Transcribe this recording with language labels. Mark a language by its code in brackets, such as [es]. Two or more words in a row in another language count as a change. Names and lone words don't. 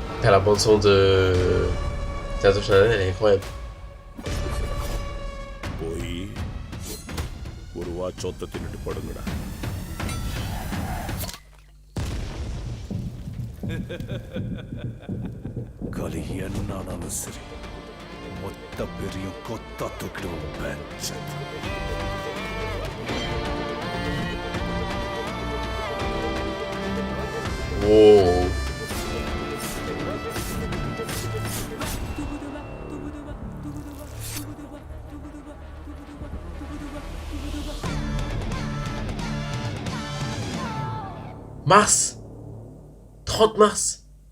[fr] Après, la bande-son de Tato Chanel, elle est incroyable. [ta] போய் ஒரு வாட்சொத்த தின்னுட்டு படுங்கடா. களி என்னானாலும் சரி, மொத்த பெரிய கொத்தா தூக்கிடுவோம் பெஞ்ச். Wow. [fr] Mars 30 mars.